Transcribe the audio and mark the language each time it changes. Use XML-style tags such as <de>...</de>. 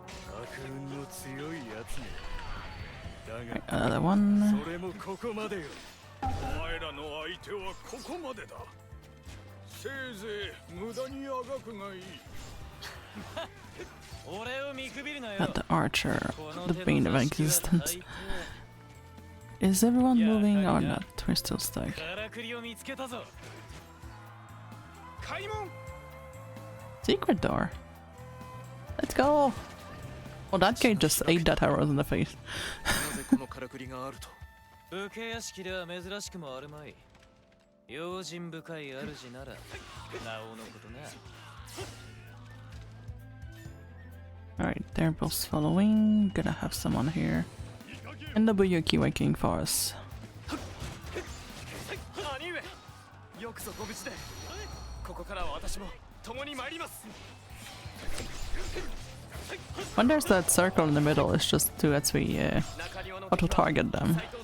<ja>悪運の強いやつね。</ja> <en>Another one.</en> <ja>それもここまでよ。お前らの相手はここまでだ。せいぜい無駄にあがくがいい。俺を見くびるなよ。</ja> <en>At the archer, the bane of existence. Is everyone moving or not? We're still stuck.</en> <ja>からくりを見つけたぞ。開門。</ja> <en>Secret door. Let's go. Well, that guy just ate that arrows in the face.</en> <ja>なぜこのからくりがあると。武家屋敷では珍しくもあるまい。用心深い主ならなおのことな。</ja> <en>Alright, they're both following. Gonna have someone here. And the Buyuki waiting for us.</en> <ja>兄上、よくぞご無事で。ここからは私も共に参ります。</ja> <en>When there's that circle in the middle, it's just to as we auto target them.</en>